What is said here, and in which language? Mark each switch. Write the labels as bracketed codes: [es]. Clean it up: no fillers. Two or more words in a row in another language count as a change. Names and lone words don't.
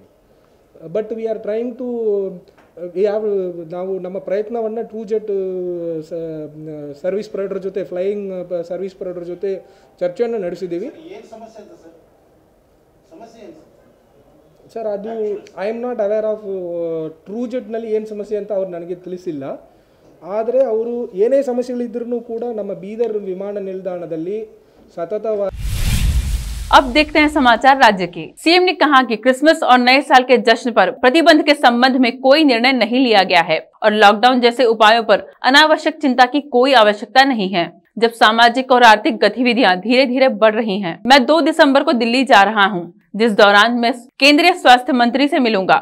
[en] but we are trying to [kn] ನಾವು ನಮ್ಮ ಪ್ರಯತ್ನವನ್ನು ಟ್ರೂಜೆಟ್ [en] service provider [kn] ಜೊತೆ, [en] flying service provider [kn] ಜೊತೆ ಚರ್ಚೆಯನ್ನು ನಡೆಸಿದ್ದೀವಿ ಸರ್. ಅದು [en] I am not aware of [kn] ಟ್ರೂಜೆಟ್ನಲ್ಲಿ ಏನು ಸಮಸ್ಯೆ ಅಂತ ಅವ್ರು ನನಗೆ ತಿಳಿಸಿಲ್ಲ. ಆದರೆ ಅವರು ಏನೇ ಸಮಸ್ಯೆಗಳಿದ್ರೂ ಕೂಡ ನಮ್ಮ ಬೀದರ್ ವಿಮಾನ ನಿಲ್ದಾಣದಲ್ಲಿ ಸತತವಾಗಿ. [hi] अब देखते हैं समाचार राज्य के। सीएम ने कहा कि क्रिसमस और नए साल के जश्न पर प्रतिबंध के संबंध में कोई निर्णय नहीं लिया गया है और लॉकडाउन जैसे उपायों पर अनावश्यक चिंता की कोई आवश्यकता नहीं है। जब सामाजिक और आर्थिक गतिविधियां धीरे धीरे बढ़ रही हैं, मैं 2 दिसंबर को दिल्ली जा रहा हूं, जिस दौरान मैं केंद्रीय स्वास्थ्य मंत्री से मिलूंगा।